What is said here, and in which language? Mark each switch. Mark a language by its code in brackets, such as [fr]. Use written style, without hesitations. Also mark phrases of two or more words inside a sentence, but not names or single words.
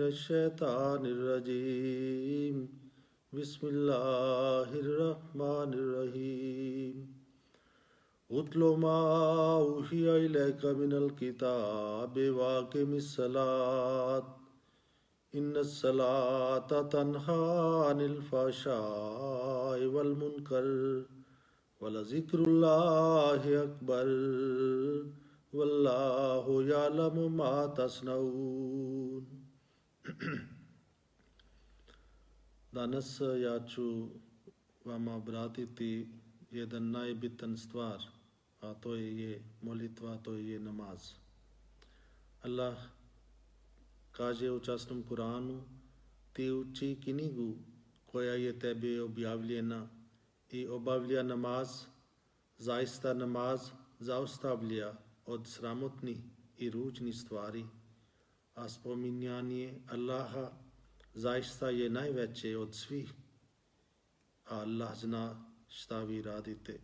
[ar] الشيطان الرجيم بسم الله الرحمن الرحيم اتل ما أوحي إليك من الكتاب وأقم الصلاة إن الصلاة تنهى عن الفحشاء والمنكر ولذكر الله أكبر والله يعلم ما تصنعون. [bs] Danas ja ću vama obratiti jedan najbitan stvar, a to je molitva, to je namaz. Allah kaže u časnom Kuranu: ti uči knjigu koja je tebi objavljena i obavlja namaz, zaista namaz zaustavlja od sramotnih i ružnih stvari, a spominjanje Allaha zaista je najveće od svih, a Allah zna šta vi radite.